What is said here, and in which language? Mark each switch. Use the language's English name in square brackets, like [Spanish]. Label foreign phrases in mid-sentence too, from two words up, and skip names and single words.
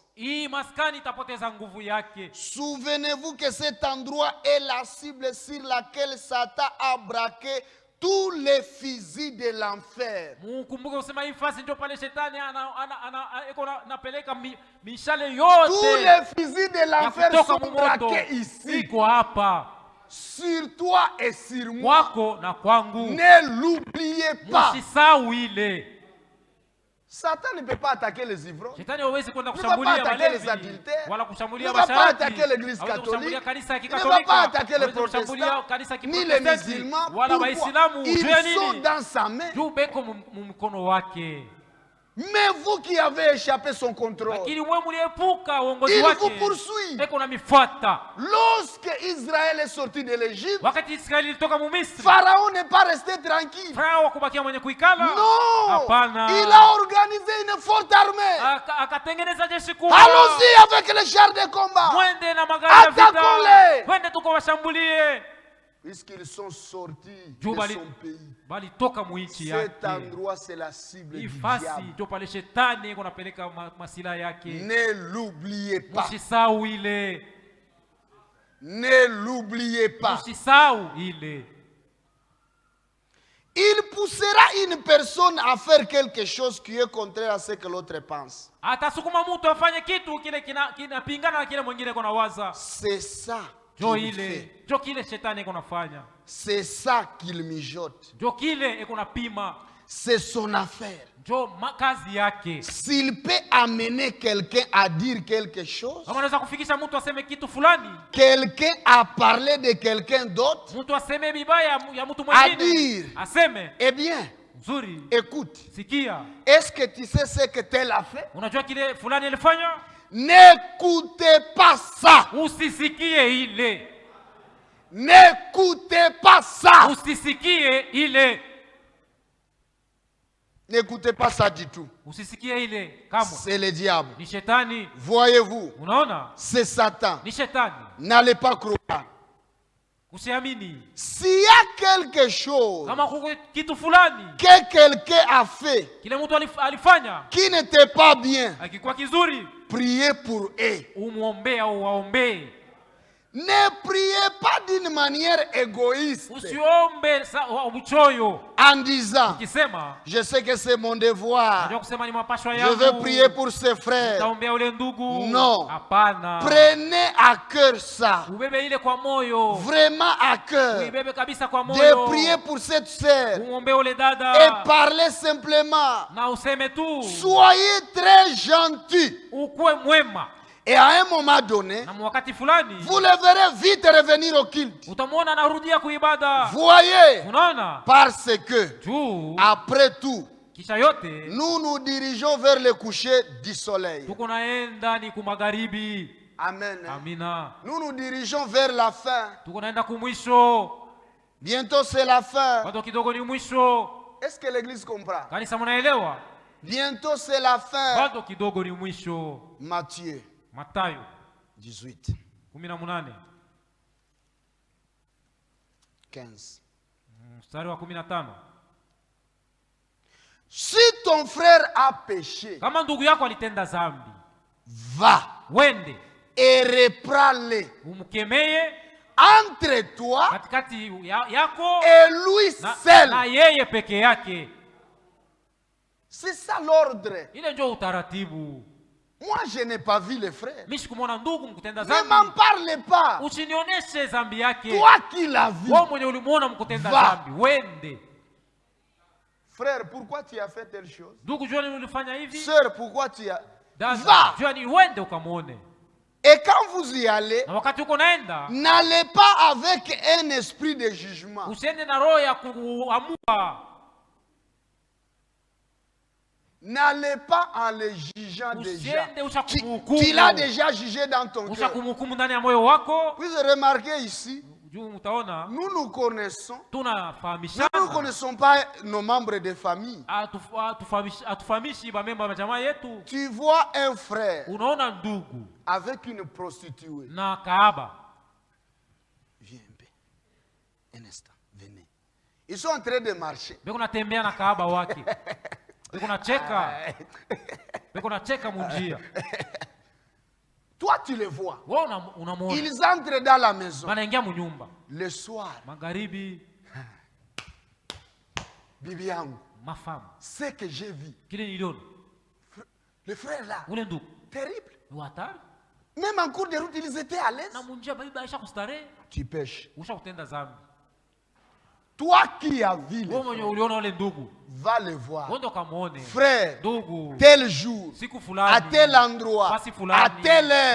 [Swahili] Hii maskani itapoteza nguvu yake. [French] Souvenez-vous que cet endroit est la cible sur laquelle Satan a braqué tous les fusils de l'enfer. [Swahili] Mukumbuke usema hii fasi ndio pale shetani anapeleka mishale yote. [French] Tous les fusils de l'enfer sont braqués ici. [Swahili] Iko hapa. [French] Sur toi et sur moi. [Swahili] Kwako na kwangu. [French] Ne l'oubliez pas. [Swahili] Musisau ile. [French] Satan ne peut pas attaquer les ivrognes. [Swahili] Shetani hawezi kwenda [French] Ne va pas [Swahili] kushambulia [French] attaquer les [Swahili] walevi [French] adultères. [Swahili] wala [French] Ne [Swahili] kushambulia [French] va pas [Swahili] mashariki. [French] attaquer l'église [Swahili] Hawezi kushambulia [French] catholique. [Swahili] kanisa ya [French] Ne va [Swahili] Kikatolika. [French] pas attaquer les [Swahili] Hawezi kushambulia kanisa ya [French] protestants. Ni les [Swahili] Kiprotestanti. [French] musulmans. [Swahili] Wala [French] Pourquoi? [Swahili] Waislamu. Juu ya [French] Ils sont [Swahili] nini? [French] dans sa main. [Swahili] Juu beko mkono wake. [French] Mais vous qui avez échappé son contrôle, [Swahili] Lakini wewe mliepuka uongozi [French] il [Swahili] wake. [French] vous poursuit. [Swahili] Eko na mifuata. [French] Lorsque Israël est sorti de l'Égypte, [Swahili] Wakati Israeli ilitoka mu Misri, [French] Pharaon n'est pas resté tranquille. [Swahili] Farao hakubakia mwenye kuikala. [French] Non, [Swahili] Hapana. [French] il a organisé une forte armée. [Swahili] Akatengeneza jeshi kubwa. [French] Allons-y avec les chars de combat. [Swahili] Mwende na magari ya vita. [French] Attaquons-les. [Swahili] Twende tukawashambulie. [French] Puisqu'ils sont sortis [Swahili] Juu [French] de [Swahili] bali [French] son pays. [Swahili] toka muichi [French] Cet [Swahili] yake. [French] endroit, c'est la cible [Swahili] Hii [French] du [Swahili] fasi [French] diable. [Swahili] ndio pale shetani kunapeleka masila yake. [French] Ne l'oubliez pas. [Swahili] Msisau ile. [French] Ne l'oubliez pas. [Swahili] Msisau ile. [French] Il poussera une personne à faire quelque chose qui est contraire à ce que l'autre pense. [Swahili] Atasukuma mtu afanye kitu kile kinapingana na kile mwingine konawaza. [French] C'est ça [Swahili] Jo [French] qu'il [Swahili] ile. [French] fait. [Swahili] Jo kile shetani konafanya. [French] C'est ça qu'il mijote. [Swahili] Jo kile ekonapima. [French] C'est son affaire. [Swahili] Jo kazi yake. [French] S'il peut amener quelqu'un à dire quelque chose, [Swahili] Kama anaweza kufikisha mtu aseme kitu fulani, [French] quelqu'un à parler de quelqu'un d'autre, [Swahili] mtu aseme bibaya ya mtu [French] à [Swahili] mwingine, [French] dire, [Swahili] aseme [French] eh bien, [Swahili] nzuri, [French] écoute, [Swahili] sikia, [French] est-ce que tu sais ce que tel a fait? [Swahili] unajua kile fulani alifanya? [French] N'écoutez pas ça. [Swahili] Usisikie ile. [French] N'écoutez pas ça. [Swahili] Usisikie ile. [French] N'écoutez pas ça du tout. [Swahili] Usisikie ile kama. [French] C'est le diable. [Swahili] Ni shetani. [French] Voyez-vous, [Swahili] Unaona? [French] c'est Satan. [Swahili] Ni shetani. [French] N'allez pas croire. [Swahili] Usiamini. [French] S'il y a quelque chose [Swahili] Kama kuko kitu fulani [French] que quelqu'un a fait [Swahili] kile mtu alifanya [French] qui n'était pas bien, [Swahili] akikuwa kizuri, [French] priez pour eux. [Swahili] umuombee au waombee. [French] Ne priez pas d'une manière égoïste [Swahili] Usiombe uchoyo [French] en disant, [Swahili] ukisema [French] je sais que c'est mon devoir, [Swahili] najua kusema ni mapashwa [French] je [Swahili] yangu. [French] veux prier pour ses frères. [Swahili] Taombea ule ndugu. [French] Non. [Swahili] Hapana. [French] Prenez à cœur ça, [Swahili] Ubebe ile kwa moyo. [French] vraiment à cœur, [Swahili] Uibebe kabisa kwa [French] de [Swahili] moyo. [French] prier pour cette sœur [Swahili] Umuombe ule dada. [French] et parler simplement. [Swahili] Na useme tu. [French] Soyez très gentils. [Swahili] Ukuwe mwema. [French] Et à un moment donné, [Swahili] Na wakati fulani [French] vous le verrez vite revenir au culte. [Swahili] utamwona anarudia kuibada. [French] Voyez, [Swahili] Unaona? [French] parce que, [Swahili] Juu [French] après tout, [Swahili] kisha yote [French] nous nous dirigeons vers le coucher du soleil. [Swahili] tuko naenda ni kumagharibi. [French] Amen. [Swahili] Amina. [French] Nous nous dirigeons vers la fin. [Swahili] Tuko naenda kumwisho. [French] Bientôt c'est la fin. [Swahili] Bado kidogo ni mwisho. [French] Est-ce que l'église comprend? [Swahili] Kanisa mnaelewa? [French] Bientôt c'est la fin. [Swahili] Bado kidogo ni mwisho. [French] Matthieu [Swahili] Mathayo [French] 18, [Swahili] 18. [French] 15. [Swahili] Mstari wa 15. [French] Si ton frère a péché, [Swahili] Kama ndugu yako alitenda dhambi, [French] va [Swahili] wende [French] et reprends-le [Swahili] umkemeye [French] entre toi [Swahili] katikati yako [French] et lui [Swahili] na [French] seul. [Swahili] yeye peke yake. [French] C'est ça l'ordre. [Swahili] Ile ndio utaratibu. [French] Moi, je n'ai pas vu les frères. [Swahili] Mimi sikumwona ndugu mkutenda [French] Ne m'en [Swahili] dhambi. [French] parle pas. [Swahili] Usinioneshe dhambi yake. [French] Toi qui l'as vu. [Swahili] Wewe mwenye ulimuona mkutenda [French] Va. [Swahili] dhambi, wende. [French] Frère, pourquoi tu as fait telle chose? [Swahili] Ndugu, jua nini ulifanya hivi? [French] Sœur, pourquoi tu as... [Swahili] Dada, [French] Va. [Swahili] jua nini, wende ukamuone. [French] Et quand vous y allez, [Swahili] Na wakati uko naenda, [French] n'allez pas avec un esprit de jugement. [Swahili] usiende na roho ya kuamua. [French] N'allez pas en les jugeant déjà. [Swahili] Usiende ushakumhukumu. [French] Tu l'as déjà jugé dans ton cœur. [Swahili] Ushakumhukumu ndani ya moyo wako. [French] Vous remarquez ici, [Swahili] Juu mtaona [French] nous nous connaissons. Nous [Swahili] tunafahamishana. [French] ne connaissons pas nos membres de famille. [Swahili] Atufahamishi bamemba ya jamaa yetu. [French] Tu vois un frère [Swahili] Unaona ndugu [French] avec une prostituée. [Swahili] na kahaba. [French] Viens un peu. Un instant, venez. Ils sont en train de marcher. [Swahili] Beko natembea na kahaba wake. Beko nacheka. Beko nacheka munjia. [French] Toi, tu les vois. [Swahili] Wewe unamuona. [French] Ils entrent dans la maison. [Swahili] Wanaingia munyumba. [French] Le soir, [Swahili] Magharibi, bibi yangu, mafamu. [French] ce que j'ai vu. [Swahili] Kile niliona. [French] Le frère là, [Swahili] Ule ndugu. [French] terrible. [Swahili] Ni hatari. [French] Même en cours de route, ils étaient à l'aise. [Swahili] Na munjia baiba aisha kustarehe. [French] Tu pêches. [Swahili] Usha kutenda dhambi. [French] Toi qui as vu les [Swahili] Wewe mwenye uliona ule ndugu. [French] va le voir. [Swahili] Wende ukamuone. [French] Frère, [Swahili] Ndugu. [French] tel jour, [Swahili] Siku fulani. [French] à tel endroit, [Swahili] Basi fulani, [French] à telle heure,